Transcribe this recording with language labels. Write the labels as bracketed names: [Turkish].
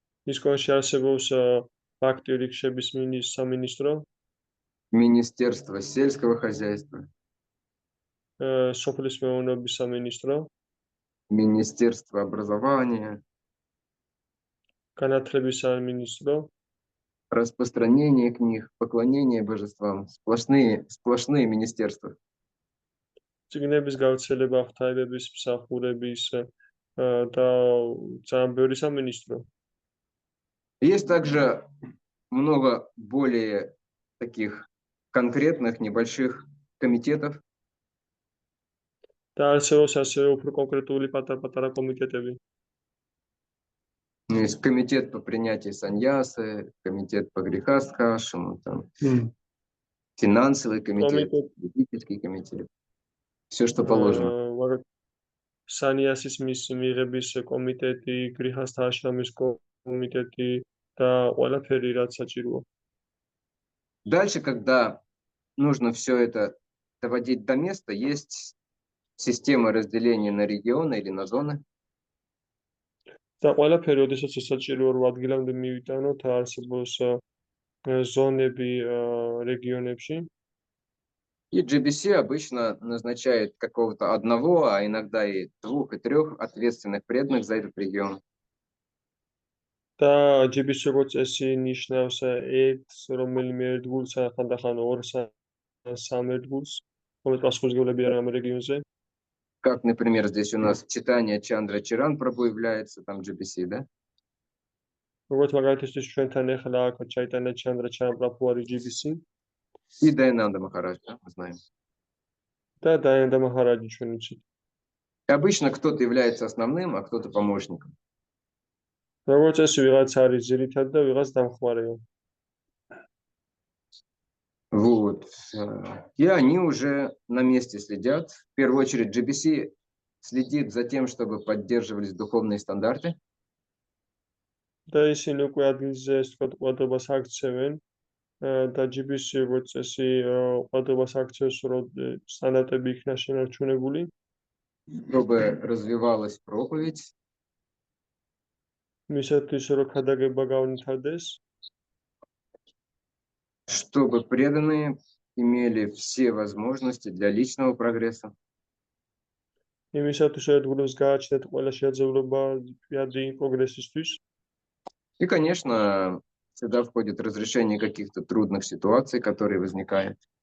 [Georgian] ის კონში არსებობს Bhakti Vrikshების სამინისტრო. [Russian] Министерство сельского хозяйства. [Georgian] სოფლის მეურნეობის სამინისტრო. [Russian] Министерство образования. [Georgian] განათლების სამინისტრო. [Russian] Распространение книг, поклонение божествам. Сплошные министерства. [Georgian] წიგნების გავრცელება, ღვთაებების მსახურების და ძალიან ბევრი სამინისტრო. [Russian] Есть также много более таких конкретных небольших комитетов. [Georgian] და არსებობს ასევე უფრო კონკრეტული პატარ-პატარა კომიტეტები. [Russian] Есть комитет по принятию саньясы, комитет по грехастхашему, там, финансовый комитет, юридический комитет. Все, что положено. [Georgian] Саньясის მიღების კომიტეტი, გრიჰასთაშრამის კომიტეტი და ყველაფერი რაც საჭიროა. [Russian] Дальше, когда нужно все это доводить до места, есть система разделения на регионы или на зоны. [Georgian] და ყველაფერი, ოდესაც ეს საჭირო რომ ადგილამდე მივიტანოთ, არსებობს ზონები რეგიონებში. [Russian] И GBC обычно назначает какого-то одного, а иногда и 2, и 3 ответственных преданных за этот регион. [Georgian] და GBC როგორც წესი ნიშნავს ერთს, რომელიმე ერთგულს, ხანდახან ორს, სამ ერთგულს, რომელიც პასუხისმგებლები არიან ამ რეგიონზე. [Russian] Как, например, здесь у нас Читания Чандра Чиран Прабху является, там GBC, да? [Georgian] როგორც მაგალითისთვის ჩვენთან ახლა აქ ჩაიტანა ჩანდრა ჩამპრაფუ არის GBC [Russian] И Дайнанда Махарадж, да, мы знаем. [Georgian] და დაიანდა მაჰარაჯი ჩვენ ვიცით. [Russian] И обычно кто-то является основным, а кто-то помощником. [Georgian] როგორც წესი ვიღაც არის ძირითად და ვიღაც დამხმარეა. [Russian] Вот. И они уже на месте следят. В первую очередь GBC следит за тем, чтобы поддерживались духовные стандарты. [Georgian] და ისინი უკვე ადგილზე ეს თქვა ყურადღებას აქცევენ და GBC როგორც წესი ყურადღებას აქცევს რომ სტანდარტები იქნა შენარჩუნებული. [Russian] Чтобы развивалась проповедь. [Georgian] მისათვის რომ ქადაგება გავნითარდეს. [Russian] Чтобы преданные имели все возможности для личного прогресса. [Georgian] იმისათვის რომ ერთგულებს გააჩნდეთ ყველა შესაძლებლობა პირადი პროგრესისთვის. [Russian] И, конечно, сюда входит разрешение каких-то трудных ситуаций, которые возникают.